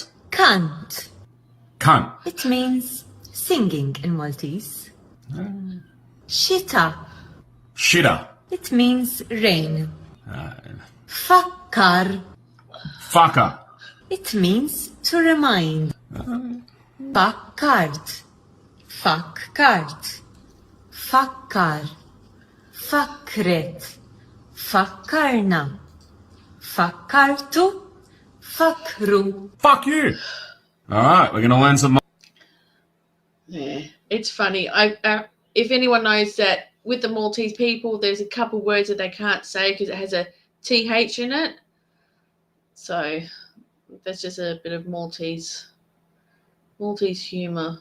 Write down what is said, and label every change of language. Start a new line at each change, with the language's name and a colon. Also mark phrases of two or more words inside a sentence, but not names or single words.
Maltese: Cunt.
English: Cunt. It means singing in Maltese.
Maltese: Shita.
English: Shitter. It means rain. Fakkar. Fucker. It means to remind.
Maltese: Fakkart. Fakkart. Fakkar. Fakret. Fakkarna. Fakkartu. Fakru.
English: Fuck you. All right, we're going to learn some. Yeah, it's funny. If anyone knows that with the Maltese people, there's a couple words that they can't say because it has a TH in it. So that's just a bit of Maltese humor.